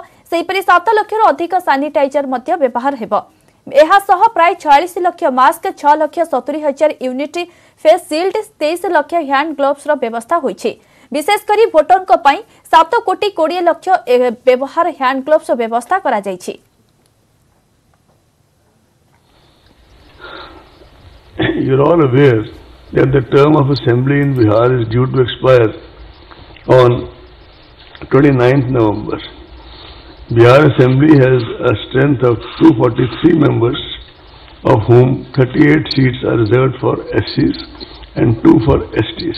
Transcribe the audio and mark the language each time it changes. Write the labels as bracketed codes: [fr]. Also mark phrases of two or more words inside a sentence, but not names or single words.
[or] ସେହିପରି 7 ଲକ୍ଷ ଅଧିକ ସାନିଟାଇଜର ମଧ୍ୟ ବ୍ୟବହାର ହେବ। ଏହା ସହ ପ୍ରାୟ 46 ଲକ୍ଷ ମାସ୍କ 6,70,000 [en] unit face shield [or] 23 ଲକ୍ଷ [en] hand gloves [or] ର ବ୍ୟବସ୍ଥା ହୋଇଛି। ବିଶେଷ କରି ଭୋଟରଙ୍କ ପାଇଁ 7 କୋଟି 20 ଲକ୍ଷ ବ୍ୟବହାର [en] hand gloves [or] ବ୍ୟବସ୍ଥା କରାଯାଇଛି। [en] You're all aware that the term of assembly in Bihar is due to expire on 29th November. Bihar Assembly has a strength of 243 members, of whom 38 seats are reserved for SCs and 2 for STs.